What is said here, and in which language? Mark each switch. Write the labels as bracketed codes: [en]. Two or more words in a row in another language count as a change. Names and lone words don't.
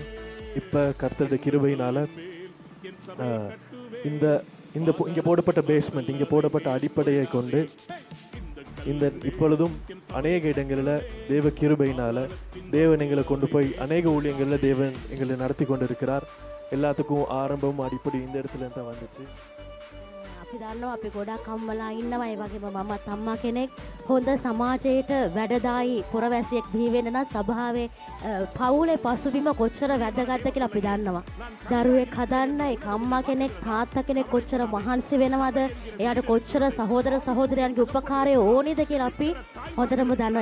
[ta] இப்போ கர்த்தருடைய கிருபையினால் இங்கே போடப்பட்ட பேஸ்மெண்ட், இங்கே போடப்பட்ட அடிப்படையை கொண்டு இப்பொழுதும் அநேக இடங்களில் தேவ கிருபையினால் தேவன் எங்களை கொண்டு போய் அநேக ஊழியங்களில் தேவன் எங்களை நடத்தி கொண்டு இருக்கிறார். எல்லாத்துக்கும் ஆரம்பமும் அடிப்படை இந்த இடத்துல தான் வந்துச்சு. [si] අපි දන්නවා අපි ගොඩක් අම්මලා ඉන්නවා. ඒ වගේම මමත් අම්මා කෙනෙක්. හොඳ සමාජයට වැඩදායි පුරවැසියෙක් බිහි වෙන්න නම් සභාවේ පවුලේ පසුබිම කොච්චර වැදගත්ද කියලා අපි දන්නවා. දරුවෙක් හදන්න ඒක අම්මා කෙනෙක් තාත්තා කෙනෙක් කොච්චර මහන්සි වෙනවද, එයාට කොච්චර සහෝදර සහෝදරයන්ගේ උපකාරය ඕනේද කියලා අපි හොඳටම දන්නවා.